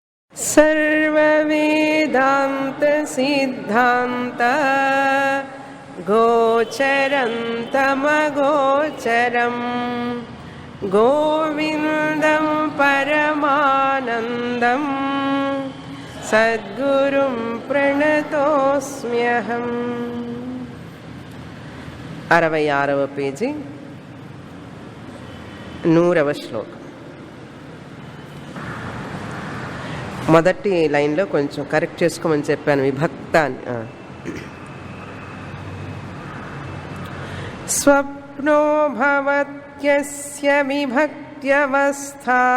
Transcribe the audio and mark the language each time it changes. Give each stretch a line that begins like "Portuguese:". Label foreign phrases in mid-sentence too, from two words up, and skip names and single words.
Sanskrit: सर्ववेदान्त सिद्धान्त गोचरं तमगोचरं गोविन्दं परमानन्दं सद्गुरुं प्रणतोऽस्म्यहम्
Telugu: 66వ పేజీ 100వ శ్లోకం. మొదటి లైన్లో కొంచెం కరెక్ట్ చేసుకోమని చెప్పాను, విభక్త అని.
Sanskrit: స్వప్నో భవత్యస్య విభక్త్యవస్థా